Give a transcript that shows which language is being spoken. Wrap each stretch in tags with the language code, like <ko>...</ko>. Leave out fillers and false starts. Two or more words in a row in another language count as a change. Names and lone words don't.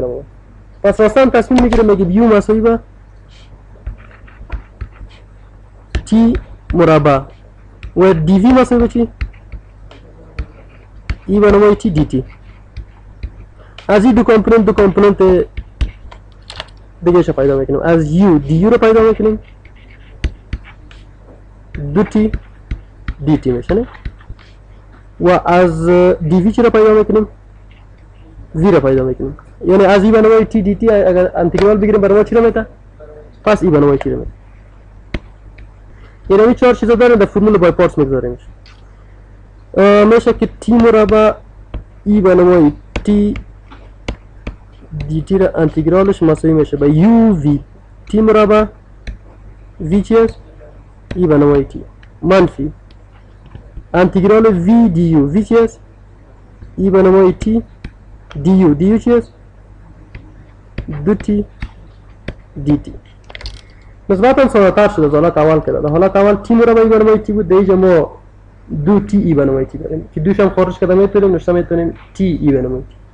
<fa>پس راستاً تصمیم میگیریم میگیم یو مساوی به تی مربع و دی وی مساوی به چی؟ ای به نمای تی دی تی. از این دو کامپوننت دیگه شو پیدا میکنیم. از یو دی یو رو پیدا میکنیم دو تی دی تی میشه نه؟ و از دی وی چی رو پیدا میکنیم؟ وی رو پیدا میکنیم. یعنی از ای به نمای تی دی تی اگر انتگرال بگیریم برای ما چی رو میده؟ پس ای به نمای تی رو میده. یعنی این چهار چیزا داریم در فرمول</fa> <en>by parts</en> <fa>میگذاریمش. میشه که تی مربع ای به نمای تی دی تی را انتگرالش مساوی میشه به یو وی تی مربع وی چی است؟ ای به نمای تی منفی انتگرال وی دی یو وی چی است؟ ای به نمای تی دی یو چی است؟ دو تی دی تی. نسبتا ساده تر شده از حالت اول کرده. در حالت اول تی مربع ای به نمای تی بود، در اینجا ما دو تی ای به نمای تی داریم که دوش هم خارج کرده میتونیم نشته میتونیم تی ای به نمای تی.</fa>